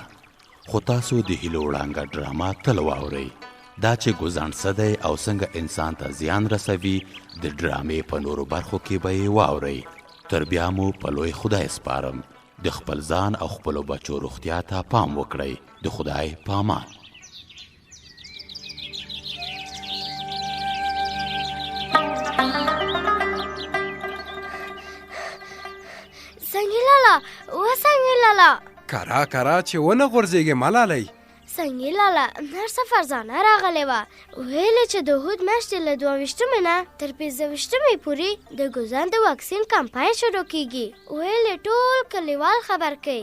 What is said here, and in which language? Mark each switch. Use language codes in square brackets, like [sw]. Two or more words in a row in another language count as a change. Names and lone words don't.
[ps] خو تاسو د هیلو وړانګه ډرامه تل واورئ. دا چې ګوزڼ څه دی او څنګه انسان ته زیان رسوي د ډرامې په نورو برخو کې به یې واورئ. تر بیا مو په لوی خدای سپارم. د خپل ځان او خپلو بچو روغتیا ته پام وکړئ. د خدای په امان. سنگی لالا و سنگی لالا کرا چې ونه غورځېږې ملالۍ. سنگی لالا نرسه فرزانه راغلی وه. ویلې چې د هود میاشتې له 22مې نه تر 15مې پورې د ګوزڼ د واکسین کمپاین شروع کیږي. ویلې ټول کلیوال خبر کوي.